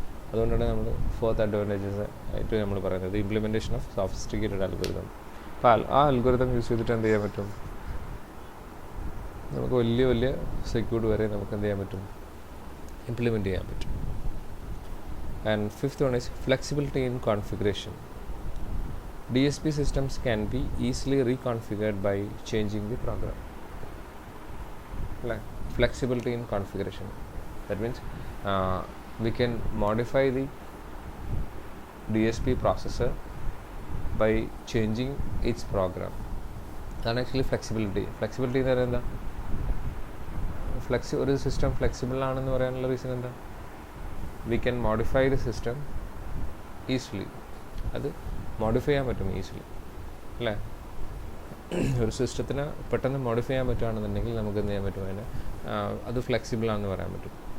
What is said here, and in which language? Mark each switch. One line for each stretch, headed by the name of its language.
Malayalam: അതുകൊണ്ടാണ് നമ്മൾ fourth advantages ആയിട്ട് നമ്മൾ പറയുന്നത്
English: Implementation of sophisticated algorithm.
Malayalam: അപ്പോൾ ആ അൽഗോരിതം യൂസ് ചെയ്തിട്ട് എന്ത് ചെയ്യാൻ പറ്റും, നമുക്ക് വലിയ വലിയ സർക്യൂട്ട് വരെ നമുക്ക് എന്ത് ചെയ്യാൻ പറ്റും, ഇംപ്ലിമെൻറ്റ് ചെയ്യാൻ പറ്റും.
English: And fifth one is flexibility in configuration. DSP systems can be easily reconfigured by changing the program. Like flexibility in configuration. That means we can modify the DSP processor by changing its program. That's actually flexibility.
Malayalam: Flexibility എന്ന് പറയുന്നത് എന്താ, ഒരു system flexible ആണെന്ന് പറയാനുള്ള reason എന്താ,
English: We can modify the system easily.
Malayalam: അത് modify ചെയ്യാൻ പറ്റും ഈസിലി, അല്ലേ? ഒരു സിസ്റ്റത്തിന് പെട്ടെന്ന് മോഡിഫൈ ചെയ്യാൻ പറ്റുകയാണെന്നുണ്ടെങ്കിൽ നമുക്ക് എന്ത് ചെയ്യാൻ പറ്റും, അതിന് അത് ഫ്ലെക്സിബിളാണെന്ന് പറയാൻ പറ്റും.